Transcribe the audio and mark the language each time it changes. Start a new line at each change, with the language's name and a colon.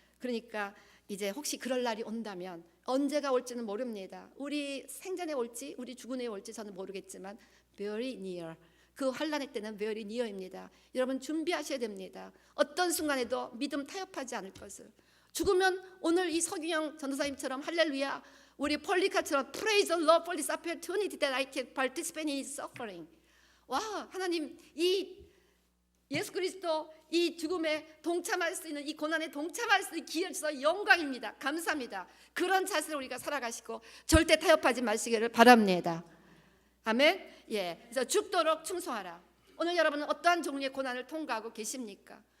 Korean: 그러니까 이제 혹시 그럴 날이 온다면 언제가 올지는 모릅니다. 우리 생전에 올지 우리 죽은 후에 올지 저는 모르겠지만
English: very near.
Korean: 그 환난의 때는
English: very near
Korean: 입니다. 여러분 준비하셔야 됩니다. 어떤 순간에도 믿음 타협하지 않을 것을. 죽으면 오늘 이 서기영 전도사님처럼 할렐루야 우리 폴리카처럼
English: Praise the Lord for this opportunity that I can participate in His suffering.
Korean: 와 하나님 이 예수 그리스도 이 죽음에 동참할 수 있는 이 고난에 동참할 수 있는 기회를 주셔서 영광입니다. 감사합니다. 그런 자세로 우리가 살아가시고 절대 타협하지 마시기를 바랍니다. 아멘. 예, 그래서 죽도록 충성하라. 오늘 여러분은 어떠한 종류의 고난을 통과하고 계십니까?